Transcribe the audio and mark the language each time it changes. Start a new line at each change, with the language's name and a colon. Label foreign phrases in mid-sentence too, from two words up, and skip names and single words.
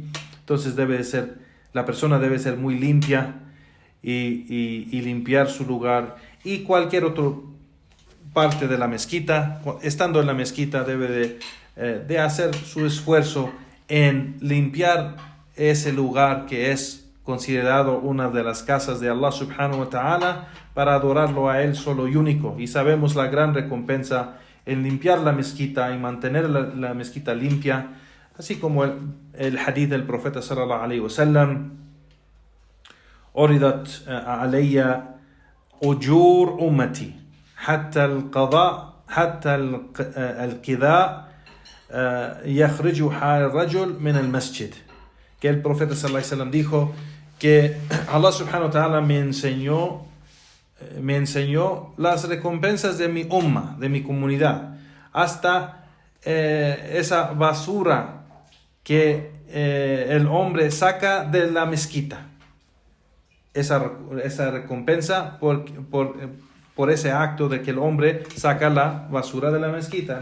Spanish: Entonces la persona debe ser muy limpia y limpiar su lugar, y cualquier otra parte de la mezquita. Estando en la mezquita debe de hacer su esfuerzo en limpiar ese lugar que es considerado una de las casas de Allah
Arabic: سبحانه وتعالى,
Spanish: para adorarlo a Él solo y único. Y sabemos la gran recompensa en limpiar la mezquita y mantener la mezquita limpia, así como el hadith del profeta
Arabic: صلى الله عليه وسلم: "عرضت علي أجور أمتي حتى القذاة حتى القذاة يخرجها الرجل من المسجد",
Spanish: que el profeta
Arabic: صلى الله عليه وسلم
Spanish: dijo que Allah
Arabic: سبحانه وتعالى
Spanish: me enseñó las recompensas de mi umma, de mi comunidad, hasta esa basura que el hombre saca de la mezquita. Esa recompensa por ese acto de que el hombre saca la basura de la mezquita.